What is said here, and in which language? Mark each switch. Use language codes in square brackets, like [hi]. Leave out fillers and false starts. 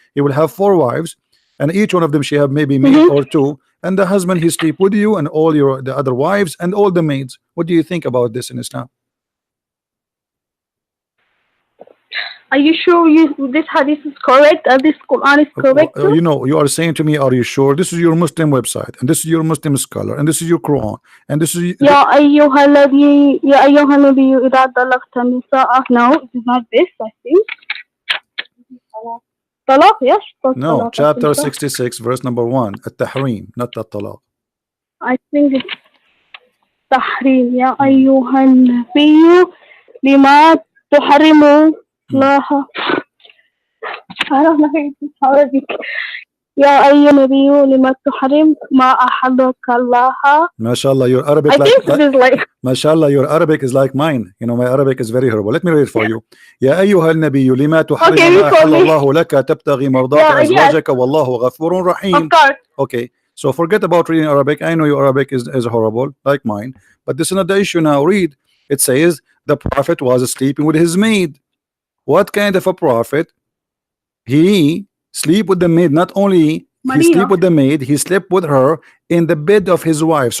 [en] He will have 4 wives, and each one of them she have maybe maid or 2, and the husband he sleep with you and all the other wives and all the maids. What do you think about this in Islam? Are you sure this hadith is correct? This Quran is correct? too? You know, you are saying to me, are you sure? This is your Muslim website, and this is your Muslim scholar, and this is your Quran, and this is [ar] يا أيها النبي إذا طلقت النساء. [en] No, it is not this, I think. Talaq, yes. no, Talaq, chapter I think so. 66 verse number 1 at-tahrim, not at-talaq. I think it's تحريم. [ar] يا أيها النبي لما تحرم الله. [en] I don't know if it's Arabic. [ar] يا أيها النبي لما تحرم ما أحلك الله. [en] MashaAllah, your Arabic I think it is like MashaAllah, your Arabic is like mine. You know, my Arabic is very horrible. Let me read it for you. [ar] يا أيها النبي لما تحرم ما أحل الله لك تبتغي مرضات أزواجك والله غفور رحيم. [en] of course. Okay, so forget about reading Arabic. I know your Arabic is horrible, like mine, but this is not the issue now. Read. It says the Prophet was sleeping with his maid. What kind of a prophet? He sleep with the maid. Not only he sleep with the maid, he slept with her in the bed of his wife.